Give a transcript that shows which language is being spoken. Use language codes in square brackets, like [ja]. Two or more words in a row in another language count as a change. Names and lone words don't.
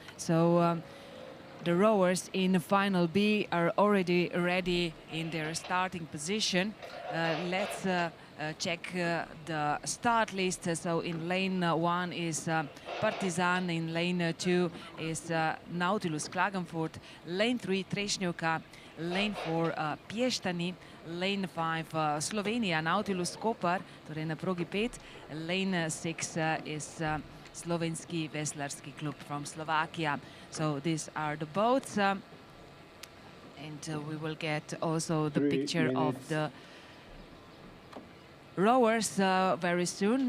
[en] The rowers in final B are already ready in their starting position. Let's check the start list. So in lane 1 is Partizan, in lane 2 is Nautilus Klagenfurt, lane 3 Trešnjevka, lane 4 Piešťany, lane 5 Slovenia, Nautilus Koper, [sl] torej na progi 5, [en] lane 6 is Slovenski Veslarski Klub from Slovakia. So these are the boats, and we will get also the picture of the rowers very soon.